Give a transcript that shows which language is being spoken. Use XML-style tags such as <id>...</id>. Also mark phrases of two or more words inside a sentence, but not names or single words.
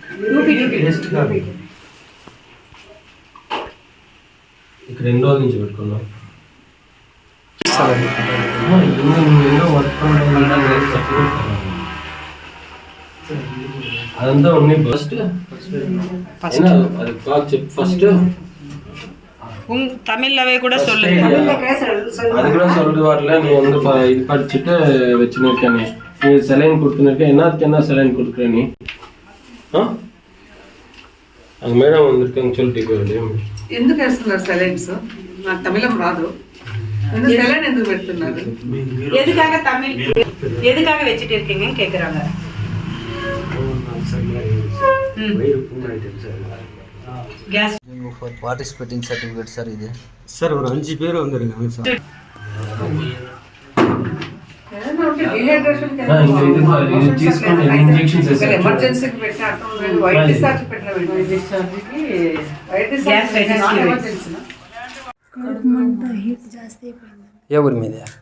<te>ఇక 2 రోజుల నుంచి పెట్టుకున్నాం. అదంతా ఉన్నాయి. ఫస్ట్ అది కాదు చెప్పు. ఫస్ట్</te> <ta>தமிழ்லவே கூட சொல்லு. அது கூட சொல்லிட்டு வரல. நீ வந்து இது படிச்சுட்டு வச்சுருக்க. நீ செலைன் கொடுத்துருக்க. என்னத்துக்கு என்ன செலைன் கொடுக்குற நீ? அது மேடம் வந்திருக்காங்க சொல்லிட்டு போயிடு.</ta> <te>ఎందుకు వేస్తున్నారు సెలైన్స్? నాకు తమిళం రాదు. సెలైన్ ఎందుకు పెడుతున్నారు?</te> <ta>எதுக்காக வச்சிட்டு இருக்கீங்கன்னு கேக்குறாங்க.</ta> <te>గ్యాస్</te> <en>for participating certificate sir ఇది.</en> <ta>சார் ஒரு 5 பேர் வந்திருக்காங்க சார்.</ta> <te>ఎమర్జెన్సీకి పెట్టినట్టు</te> <en>white discharge</en> <te>ఏ ఊరి మీద?</te>